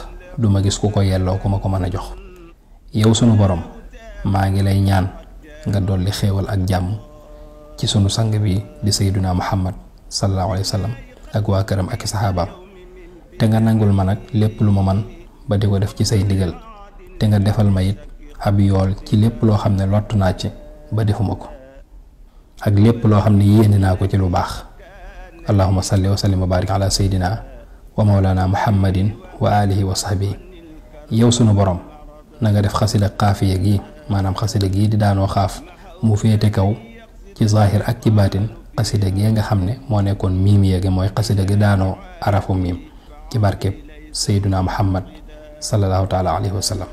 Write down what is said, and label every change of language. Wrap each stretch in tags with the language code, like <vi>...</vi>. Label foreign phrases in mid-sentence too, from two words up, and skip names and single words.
<wo>duma gis ku ko yelloo ku ma ko mën a jox yow sunu borom maa ngi lay ñaan nga dolli xéewal ak jàmm ci sunu sang bi di</wo> <ar>سيدنا محمد صلى الله عليه وسلم</ar> <wo>ak waa këram ak saxaabaam te nga nangul ma nag lépp lu ma man ba di ko def ci say ndigal te nga defal ma it ab yool ci lépp loo xam ne lott naa ci ba defuma ko ak lépp loo xam ne yéene naa ko ci lu baax.</wo> <ar>اللهم صل وسلم وبارك على سيدنا ومولانا محمد وآله وصحبه</ar> <wo>yow sunu borom na nga def xasida xaafiya gi maanaam xasida gi di daanoo xaaf mu féete kaw ci zahir ak ci baatin xasida gi nga xam ne moo nekkoon miim yeegi mooy xasida gi daanoo arafu miim ci barkeb</wo> <ar>سيدنا محمد صلى الله تعالى عليه وسلم.</ar>